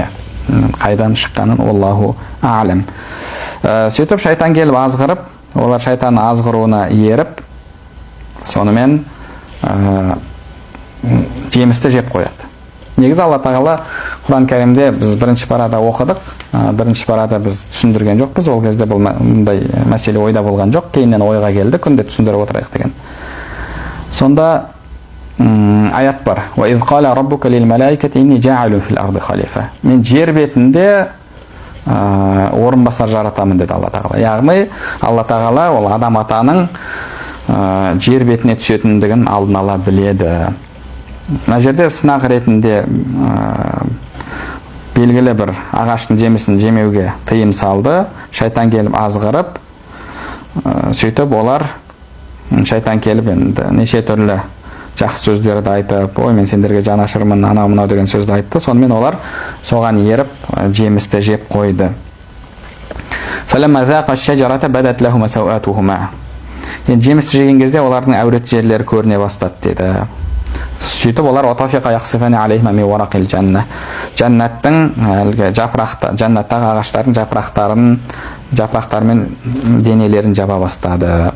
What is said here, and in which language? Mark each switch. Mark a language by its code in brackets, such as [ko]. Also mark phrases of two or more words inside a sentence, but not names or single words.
[kk] Қайдан шыққанын [ar] الله أعلم. [kk] Сөйтіп шайтан келіп азғырып, олар шайтанның азғыруына еріп, сонымен жемісті жеп қояды. Негізі Алла тағала Құран кәрімде біз бірінші парада оқыдық, бірінші парада біз түсіндірген жоқпыз, ол кезде бұндай мәселе ойда болған жоқ, кейіннен ойға келді, күнде түсіндіріп отырайық деген. Сонда аят бар: [ar] وَإِذْ قَالَ رَبُّكَ لِلْمَلَائِكَةِ إِنِّي جَاعِلٌ فِي الْأَرْضِ خَلِيفَةً. [kk] Мен жер бетінде орынбасар жаратамын деді Алла тағала. Яғни Алла тағала ол адам атаның жер бетіне түсетіндігін алдын ала біледі. Мына жерде сынақ ретінде белгілі бір ағаштың жемісін жемеуге тыйым салды. Шайтан келіп азғырып, сөйтіп олар шайтан келіп енді неше түрлі жақсы сөздерді айтып, ой мен сендерге жанашырмын, анау мынау деген сөзді айтты. Сонымен олар соған еріп жемісті жеп қойды. [ar] فَلَمَّا ذَاقَ الشَّجَرَةَ بَدَتْ لَهُمَا سَوْآتُهُمَا. [kk] Енді жемісті жеген кезде олардың әурет жерлері көріне бастады деді. Сөйтіп олар [ar] وطفقا يخصفان عليهما من ورق الجنة. [kk] Жаннаттың әлгі жаннаттағы ағаштардың жапырақтарымен денелерін жаба бастады.